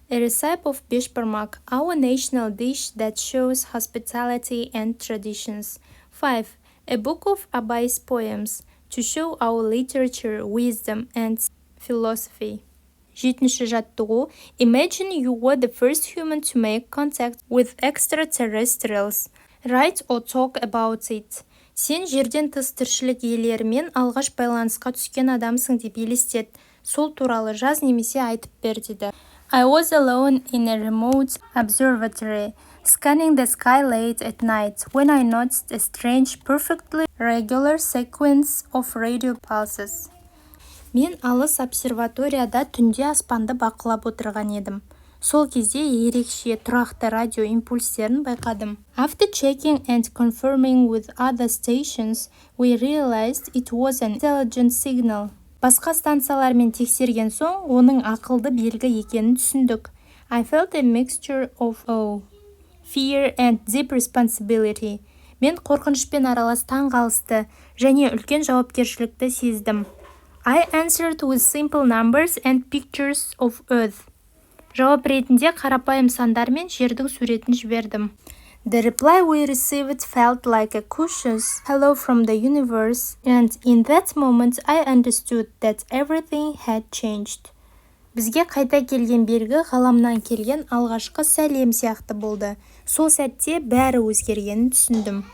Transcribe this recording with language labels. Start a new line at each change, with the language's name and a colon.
English: A recipe of beshbarmak, our national dish that shows hospitality and traditions. 5. A book of Abai's poems to show our literature, wisdom, and philosophy.
Kazakh: 7-ші жаттығу.
English: Imagine you were the first human to make contact with extraterrestrials. Write or talk about it.
Kazakh: Сен жерден тыс тіршілік иелерімен алғаш байланысқа түскен адамсың деп елестет. Сол туралы жаз немесе айтып бер деді.
English: I was alone in a remote observatory, scanning the sky late at night, when I noticed a strange, perfectly regular sequence of radio pulses.
Kazakh: Мен алыс обсерваторияда түнде аспанды бақылап отырған едім. Сол кезде ерекше тұрақты радио импульстерін байқадым.
English: After checking and confirming with other stations, we realized it was an intelligent signal.
Kazakh: Басқа станциялармен тексерген соң, оның ақылды белгі екенін түсіндік.
English: I felt a mixture of awe, fear and deep responsibility.
Kazakh: Мен қорқынышпен аралас таңғалысты және үлкен жауапкершілікті сездім.
English: I answered with simple numbers and pictures of Earth.
Kazakh: Жауап ретінде қарапайым сандар мен жердің суретін жібердім.
English: The reply we received felt like a cautious hello from the universe, and in that moment I understood that everything had changed.
Kazakh: Бізге қайта келген белгі ғаламнан келген алғашқы сәлем сияқты болды. Сол сәтте бәрі өзгергенін түсіндім.